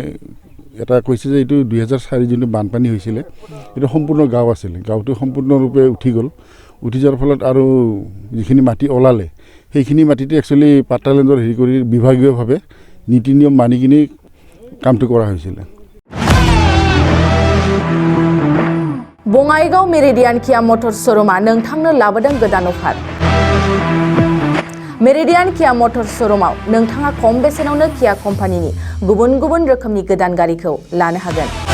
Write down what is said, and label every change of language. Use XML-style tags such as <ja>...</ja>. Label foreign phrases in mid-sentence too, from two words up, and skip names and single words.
<as>এটা কৈছে যে এইটো 2004 যোনটো বানপানী হৈছিলে, এইটো সম্পূৰ্ণ গাঁও আছিলে, গাঁওটো সম্পূৰ্ণৰূপে উঠি গ'ল। উঠি যোৱাৰ ফলত আৰু যিখিনি মাটি ওলালে সেইখিনি মাটিতে একচুৱেলি পাট্টালেণ্ডৰ হেৰি কৰি বিভাগীয়ভাৱে নীতি নিয়ম মানি কিনি কামটো কৰা হৈছিলে।</as> <brx>बङाइगाव मेरिडियान किया मटर शोरूमा नोंथांनो लाबोदों गोदान अफार। मेरिडियान किया मटर शोरूमाव नोंथाङा खम बेसेनावनो किया कम्पानिनि गुबुन गुबुन रोखोमनि गोदान गारिखौ लानो हागोन।</brx>